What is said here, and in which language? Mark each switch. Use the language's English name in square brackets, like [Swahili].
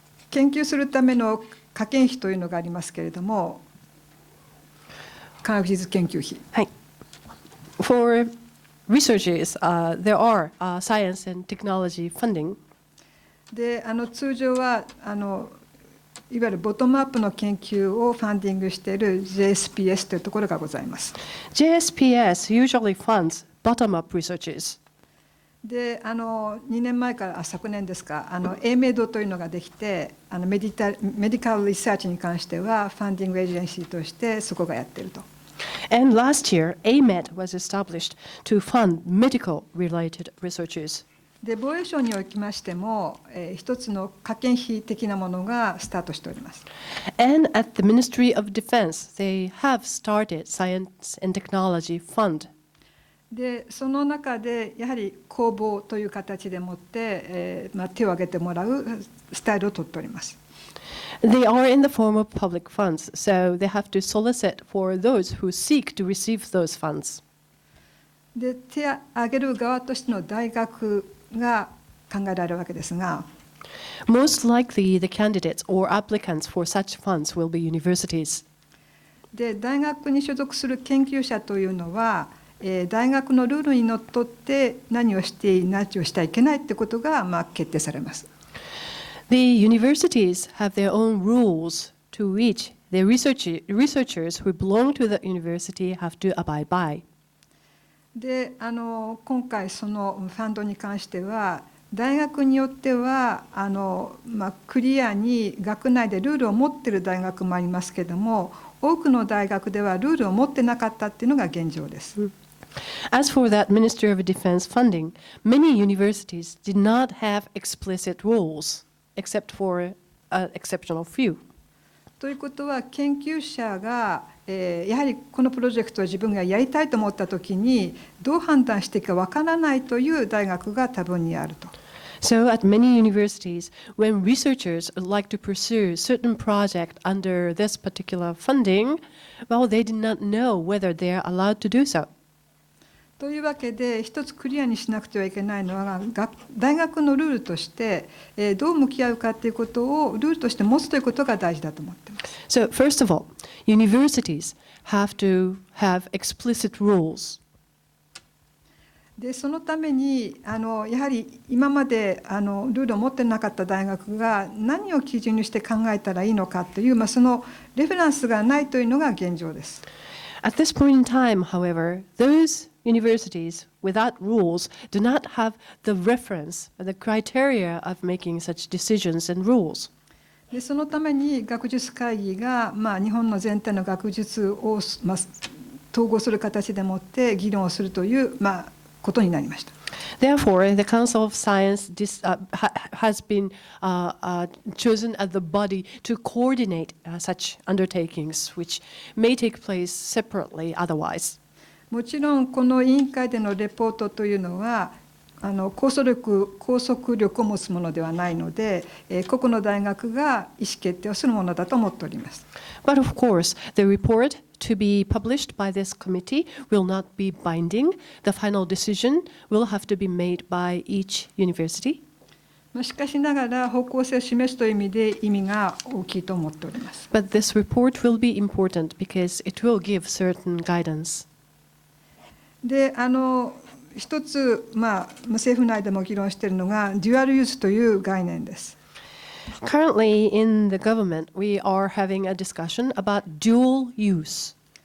[Japanese] 研究するための科研費というのがありますけれども、科学技術研究費。はい。 [English] For researchers, there are science and technology funding. [Japanese] で通常はいわゆるボトムアップの研究をファンディングしている JSPS というところがございます。 [English] JSPS usually funds bottom-up researchers. [Japanese] で2年前から昨年ですかAMED というのができてメディカルリサーチに関してはファンディングエージェンシーとしてそこがやっていると。 [English] And last year, AMED was established to fund medical-related researchers. [Japanese] で防衛省におきましても、一つの科研費的なものがスタートしております。 [English] And at the Ministry of Defense, they have started Science and Technology Fund. [Japanese] でその中でやはり公募という形でもって、手を挙げてもらうスタイルをとっております。 [English] They are in the form of public funds, so they have to solicit for those who seek to receive those funds. [Japanese] で手を挙げる側としての大学が考えられるわけですが、 [English] Most likely, the candidates or applicants for such funds will be universities. [Japanese] で大学に所属する研究者というのは、大学のルールにのっとって何をしていい何をしてはいけないということが、決定されます。 [English] The universities have their own rules to which the researchers who belong to the university have to abide by. [Japanese] で今回そのファンドに関しては大学によってはクリアに学内でルールを持っている大学もありますけれども、多くの大学ではルールを持ってなかったっていうのが現状です。 [English] As for that Ministry of Defense funding, many universities did not have explicit rules, except for an exceptional few. [Japanese] ということは研究者がやはりこのプロジェクトを自分がやりたいと思ったときにどう判断していいかわからないという大学が多分にあると。 [English] So at many universities, when researchers would like to pursue a certain project under this particular funding, well, they did not know whether they are allowed to do so. [Japanese] というわけで、一つクリアにしなくてはいけないのは、大学のルールとして、どう向き合うかということをルールとして持つということが大事だと思っています。 [English] So, first of all, universities have to have explicit rules. [Japanese] でそのためにやはり今までルールを持ってなかった大学が何を基準にして考えたらいいのかという、そのレフェランスがないというのが現状です。 [English] At this point in time, however, those universities without rules do not have the reference, the criteria of making such decisions and rules. [Japanese] でそのために学術会議が、日本の全体の学術を、統合する形でもって議論をするという、ことになりました。 [English] Therefore, the Council of Science has been chosen as the body to coordinate such undertakings, which may take place separately otherwise. [Japanese] もちろんこの委員会でのレポートというのは拘束力を持つものではないので、個々の大学が意思決定をするものだと思っております。 [English] But of course, the report to be published by this committee will not be binding. The final decision will have to be made by each university. [Japanese] しかしながら方向性を示すという意味で意味が大きいと思っております。 [English] But this report will be important because it will give certain guidance. [Japanese] で一つ、政府内でも議論しているのがデュアルユースという概念です。 [English] Currently in the government, we are having a discussion about dual use.